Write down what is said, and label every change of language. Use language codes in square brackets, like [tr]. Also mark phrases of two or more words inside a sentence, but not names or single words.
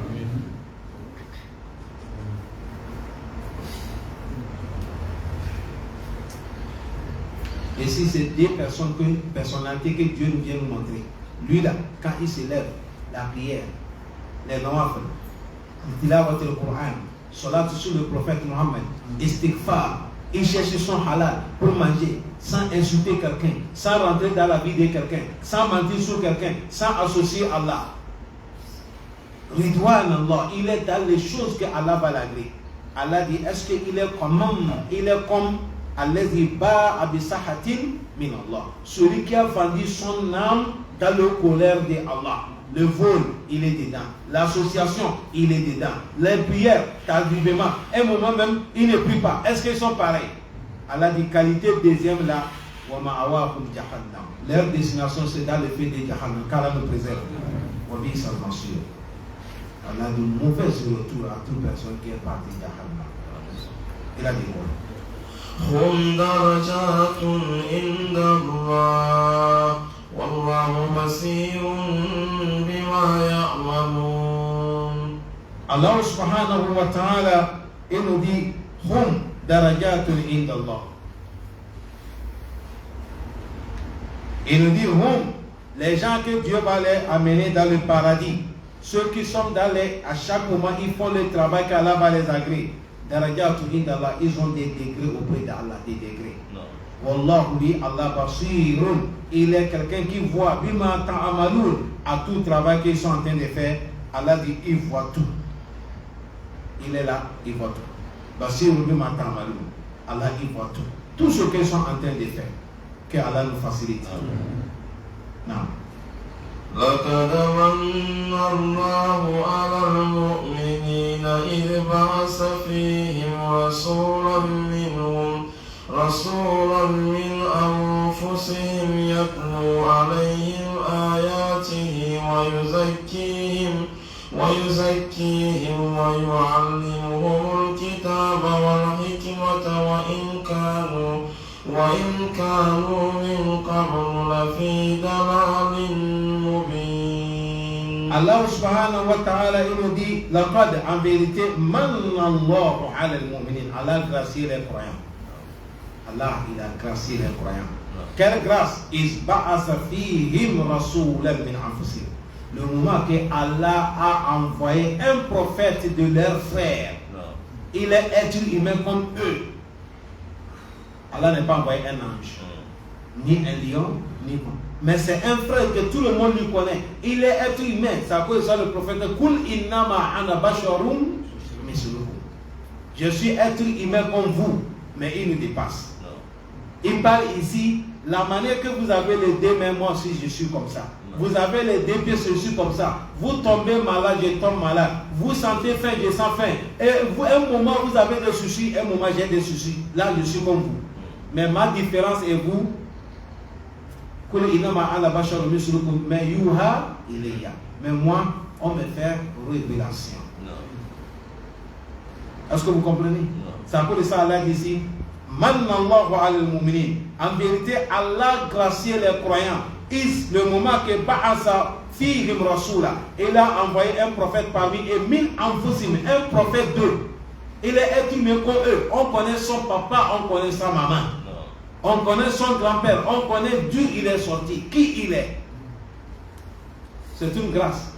[fr] Et si c'est des personnalités que Dieu nous vient nous montrer, lui là, quand il se lève, la prière, les nawafil, il tilawat le Coran, salat sur le prophète Mohammed, istighfar, il cherche son halal pour manger, sans insulter quelqu'un, sans rentrer dans la vie de quelqu'un, sans mentir sur quelqu'un, sans associer Allah. [ar] رضوان الله, [fr] il est dans les choses que Allah va l'agréer. Allah dit, est-ce qu'il est comme [ar] الذي باء بسخط من الله, [fr] celui qui a vendu son âme dans le colère de Allah. Le vol, il est dedans. L'association, il est dedans. Les prières, tardivement, un moment même, il ne prie pas. Est-ce qu'ils sont pareils? Allah dit qualité deuxième là, [ar] ومأواهم جهنم. [fr] Leur destination c'est dans le feu de Jahannam. Qu'Allah nous préserve. [ar] وبئس المصير. [fr] Allah dit mauvais retour à toute personne qui est partie de Jahannam. Il a dit quoi? [ar] هم درجات عند الله والله بصير بما يعملون. الله سبحانه وتعالى, [fr] il nous dit [ar] هم درجات عند الله. [fr] Il nous dit hum, les gens que Dieu va les amener dans le paradis, ceux qui sont dans les, à chaque moment ils font le travail qu'Allah va les agréer. [ar] درجات عند الله, [fr] ils ont des degrés auprès d'Allah, des degrés. [ar] والله لله بصير, [fr] il est quelqu'un qui voit [ar] بما تعملون, [fr] à tout travail qu'ils sont en train de faire. Allah dit il voit tout. Il est là, il voit tout. [ar] بصير بما تعملون, [fr] Allah il voit tout. Tout ce qu'ils sont en train de faire, que Allah nous facilite. Non. [ar] لقد من الله على المؤمنين إذ بعث فيهم رسولا من أنفسهم يتلو عليهم آياته ويزكيهم ويعلمهم الكتاب والحكمة وإن كانوا من قبل لفي ضلال مبين. الله سبحانه وتعالى [fr] il nous dit laqad, en vérité, [ar] من الله على المؤمنين, [fr] Allah a gracié les croyants. Allah il a gracié les croyants. Quelle grâce? [ar] إذ بعث فيهم رسولا من أنفسهم. [fr] le moment que Allah a envoyé un prophète de leur frère. Il est être humain comme eux. Allah n'a pas envoyé un ange, ni un lion, ni quoi. Mais c'est un frère que tout le monde lui connaît. Il est être humain. C'est à cause de ça le prophète [ar] قل إنما أنا بشر مثلكم. [fr] Je suis être humain comme vous, mais il nous dépasse. Il parle ici, la manière que vous avez les deux mains, moi aussi je suis comme ça. Vous avez les deux pieds, je suis comme ça. Vous tombez malade, je tombe malade. Vous sentez faim, je sens faim. Et vous, un moment vous avez des soucis, un moment j'ai des soucis. Là je suis comme vous. Mais ma différence est vous. Mais moi, on me fait révélation. Est-ce que vous comprenez? C'est à cause de ça, Allah dit ici, [ar] من الله على المؤمنين. [fr] En vérité, Allah gracie les croyants. Le moment que [ar] بعث فيهم رسولا, [fr] il a envoyé un prophète parmi eux, [ar] من أنفسهم, [fr] un prophète d'eux. Il est être humain comme eux. On connaît son papa, on connaît sa maman. On connaît son grand-père, on connaît d'où il est sorti, qui il est. C'est une grâce.